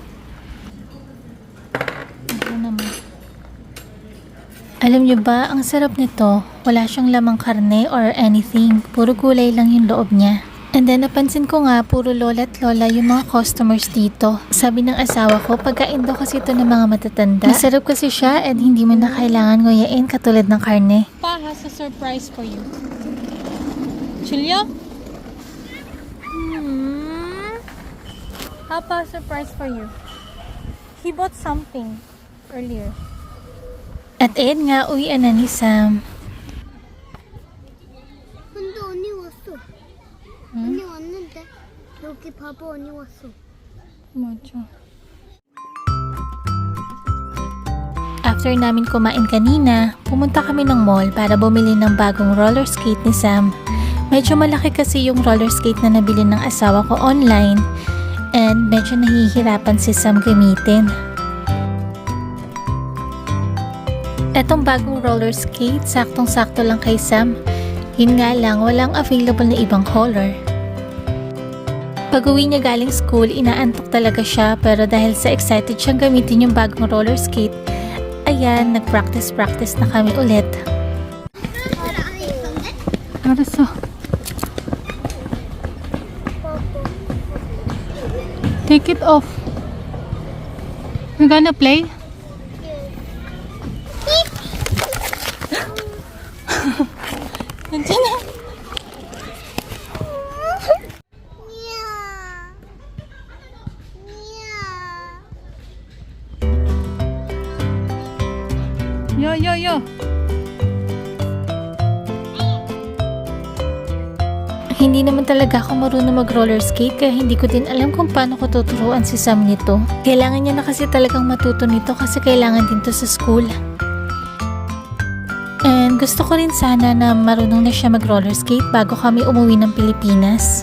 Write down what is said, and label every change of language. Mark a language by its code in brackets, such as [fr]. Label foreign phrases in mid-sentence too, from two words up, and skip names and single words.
[tl] Alam niyo ba, ang sarap nito. Wala siyang lamang karne [en] or anything. [tl] Puro gulay lang yung loob niya. And then napansin ko nga, puro lola at lola yung mga customers dito. Sabi ng asawa ko, pagkain daw kasi ito ng mga matatanda. Masarap kasi siya and hindi mo na kailangan nguyain katulad ng karne. [en] Pa has a surprise for you. Julia? Papa has a surprise for you. He bought something earlier. [tl] At ayan nga, uwian na ni Sam. [ko] 근데 언니 왔어. 언니 왔는데 여기 봐봐 언니 왔어. Mucho. [tl] After namin kumain kanina, pumunta kami ng mall para bumili ng bagong roller skate ni Sam. Medyo malaki kasi yung [en] roller skate [tl] na nabili ng asawa ko online and medyo nahihirapan si Sam gamitin. Etong bagong [en] roller skate, [tl] saktong-sakto lang kay Sam. Yun nga lang, walang available na ibang color. Pag-uwi niya galing school, inaantok talaga siya, pero dahil sa excited siyang gamitin yung bagong [en] roller skate, [tl] ayan, nag-practice na kami ulit. [ko] 알았어. [en] Take it off. You gonna play? [ko] 괜찮아? 요. [tl] Hindi naman talaga ako marunong mag- [en] roller skate, [tl] kaya hindi ko din alam kung paano ko tuturuan si Sam nito. Kailangan niya na kasi talagang matuto nito kasi kailangan din to sa school. And gusto ko rin sana na marunong na siya mag- [en] roller skate [tl] bago kami umuwi ng Pilipinas.